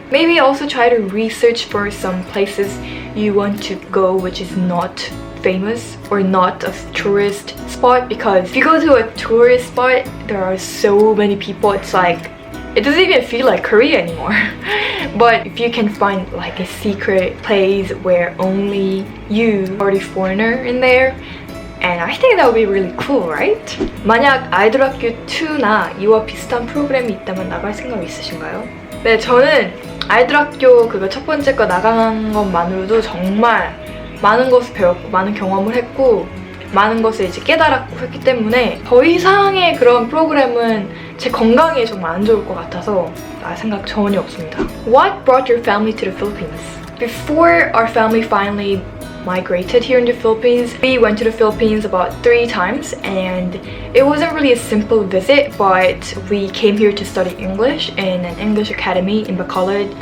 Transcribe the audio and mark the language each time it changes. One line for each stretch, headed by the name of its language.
English: Maybe also try to research for some places you want to go which is not famous or not a tourist spot, because if you go to a tourist spot, there are so many people, it's like it doesn't even feel like Korea anymore. But if you can find like a secret place where only you are the foreigner in there, and I think that would be really cool, right?
Korean: 만약 아이돌학교 2나 이와 비슷한 프로그램이 있다면 나갈 생각 있으신가요? 네, 저는 아이돌학교 그거 첫 번째 거 나가는 것만으로도 정말 많은 것을 배웠고 많은 경험을 했고 많은 것을 이제 깨달았고 했기 때문에 더 이상의 그런 프로그램은 제 건강에 정말 안 좋을 것 같아서 나 생각 전혀 없습니다.
English: What brought your family to the Philippines? Before our family finally migrated here in the Philippines, we went to the Philippines about 3 times, and it wasn't really a simple visit, but we came here to study English in an English academy in Bacolod.